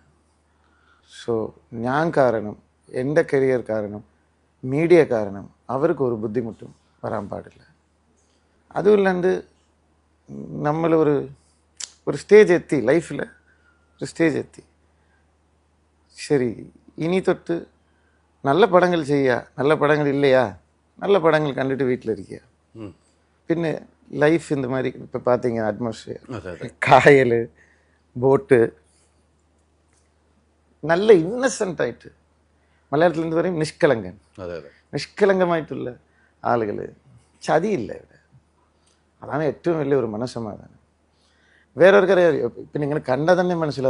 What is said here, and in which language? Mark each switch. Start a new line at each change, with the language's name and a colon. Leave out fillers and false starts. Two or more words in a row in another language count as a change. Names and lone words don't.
Malayalam: സോ ഞാൻ കാരണം, എൻ്റെ കരിയർ കാരണം, മീഡിയ കാരണം അവർക്ക് ഒരു ബുദ്ധിമുട്ടും വരാൻ പാടില്ല. അതുമില്ലാണ്ട് നമ്മൾ ഒരു സ്റ്റേജ് എത്തി, ലൈഫിൽ ഒരു സ്റ്റേജ് എത്തി. ശരി, ഇനി തൊട്ട് നല്ല പടങ്ങൾ ചെയ്യുക. നല്ല പടങ്ങൾ ഇല്ലയാ,
Tamil: நல்ல படங்கள் கண்டுட்டு வீட்டில் இருக்கியா. പിന്നെ ലൈഫ് இந்த மாதிரி இப்போ பார்த்தீங்க அட்மாஸ்பியர்,
Malayalam: കായൽ, ബോട്ട്, നല്ല ഇന്നസെൻ്റ് ആയിട്ട്, മലയാളത്തിൽ എന്ത് പറയും, നിഷ്കളങ്കൻ, നിഷ്കളങ്കമായിട്ടുള്ള ആളുകൾ, ചതിയില്ല ഇവിടെ. അതാണ് ഏറ്റവും വലിയ ഒരു മനസ്സമാധാനം. വേറൊരുക്കറിയാം, ഇപ്പം നിങ്ങൾ കണ്ടാൽ തന്നെ മനസ്സിലാവും.